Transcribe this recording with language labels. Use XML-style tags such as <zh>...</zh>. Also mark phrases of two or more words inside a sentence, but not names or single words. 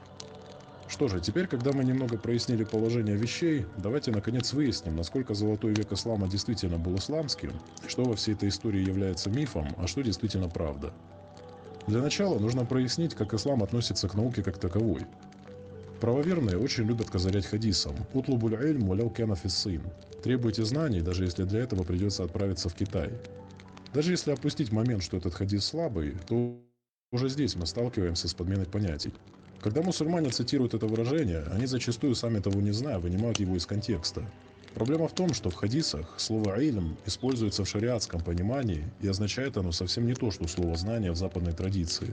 <ru>Что же, теперь, когда мы немного прояснили положение вещей, давайте наконец выясним, насколько золотой век ислама действительно был исламским, что во всей этой истории является мифом, а что действительно правда. Для начала нужно прояснить, как ислам относится к науке как таковой. Правоверные очень любят козырять хадисом</ru> <ar>«اطلبوا العلم ولو كان في الصين» –</ar> <ru>«Требуйте знаний, даже если для этого придется отправиться в Китай». Даже если опустить момент, что этот хадис слабый, то уже здесь мы сталкиваемся с подменой понятий. Когда мусульмане цитируют это выражение, они зачастую, сами того не зная, вынимают его из контекста. Проблема в том, что в хадисах слово «ильм» используется в шариатском понимании, и означает оно совсем не то, что слово «знание» в западной традиции.</ru>